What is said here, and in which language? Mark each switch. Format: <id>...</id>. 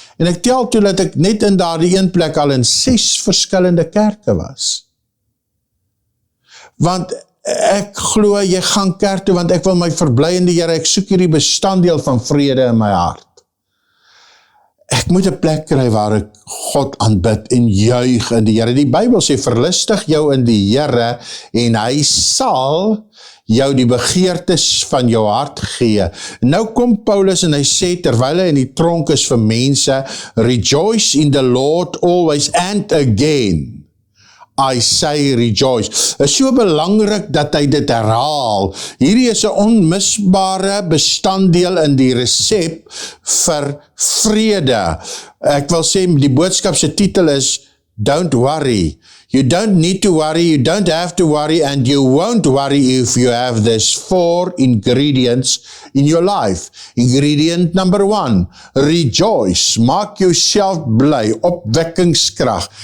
<af>En ek tel toe dat ek net in daardie een plek al in 6 verskillende kerke was. Want ek glo jy gaan kerk toe, want ek wil my verbly in die Here, ek soek hierdie bestanddeel van vrede in my hart. Ek moet 'n plek kry waar ek God aanbid en juig in die Here. Die Bybel sê, verlustig jou in die Here en hy sal jou die begeertes van jou hart gee. Nou kom Paulus en hy sê, terwyl hy in die tronk is vir mense,</af> <en>rejoice in the Lord always and again. I say rejoice.</en> <af>Is so belangrik dat hy dit herhaal. Hierdie is 'n onmisbare bestanddeel in die resep vir vrede. Ek wil sê, die boodskap se titel is,</af> <en>don't worry. You don't need to worry, you don't have to worry, and you won't worry if you have these 4 ingredients in your life. Ingredient number 1, rejoice.</en> <af>Maak jouself bly, opwekkingskrag.</af>